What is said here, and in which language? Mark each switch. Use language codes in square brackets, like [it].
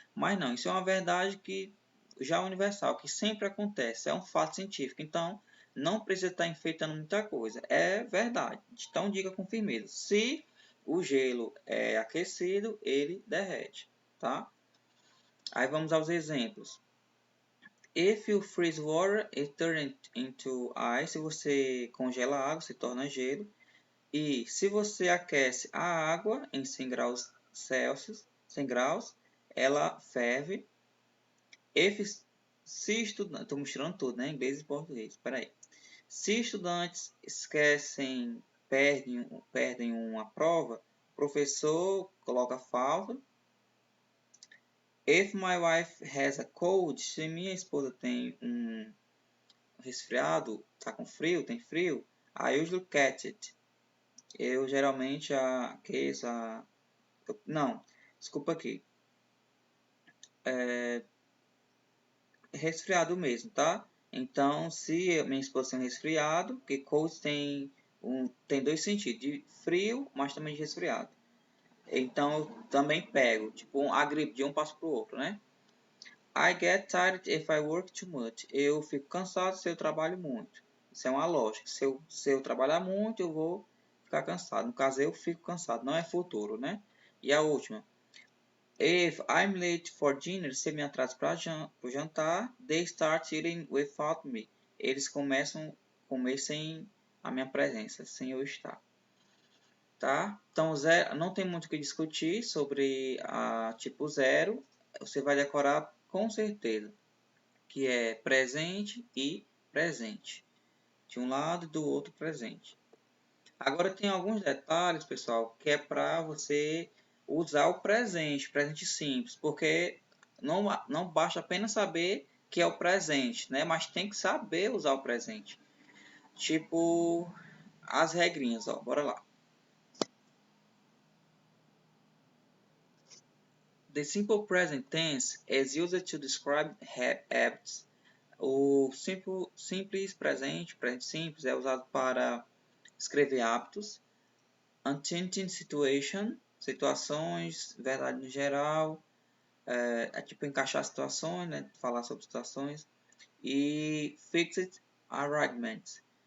[pt] Mas não, isso é uma verdade que já é universal, que sempre acontece, é um fato científico. Então, não precisa estar enfeitando muita coisa. É verdade. Então, diga com firmeza. Se o gelo é aquecido, ele derrete, tá? Aí vamos aos exemplos. [en] If you freeze water, it turns into ice. [pt] Se você congela a água, se torna gelo. E se você aquece a água em 100 graus Celsius, 100 graus, ela ferve. If, se estudantes, estou misturando tudo, né? Inglês e português. Espera aí. Se estudantes esquecem, perdem uma prova, o professor coloca falta. [en] If my wife has a cold, [pt] se minha esposa tem um resfriado, tá com frio, tem frio, [en] I usually catch it. [pt] Eu geralmente aqueço não, desculpa aqui. É resfriado mesmo, tá? Então, se minha esposa tem um resfriado, que cold tem dois sentidos, de frio, mas também de resfriado. Então, eu também pego, tipo, a gripe de um passo pro outro, né? [en] I get tired if I work too much. [pt] Eu fico cansado se eu trabalho muito. Isso é uma lógica. Se eu trabalhar muito, eu vou ficar cansado. No caso, eu fico cansado. Não é futuro, né? E a última. [en] If I'm late for dinner, [pt] se me atraso para o jantar, [en] they start eating without me. [pt] Eles começam a comer sem a minha presença, sem eu estar. Tá? Então, não tem muito o que discutir sobre a tipo zero. Você vai decorar com certeza, que é presente e presente. De um lado e do outro presente. Agora tem alguns detalhes, pessoal, que é para você usar o presente simples, porque não basta apenas saber que é o presente, né? Mas tem que saber usar o presente. Tipo, as regrinhas, ó, bora lá. [en] The simple present tense is used to describe habits. [pt] O simples presente simples, é usado para escrever hábitos. [en] Unchanging situation, [pt] situações, verdade no geral, é tipo encaixar situações, né? Falar sobre situações. E [en] fixed arrangements.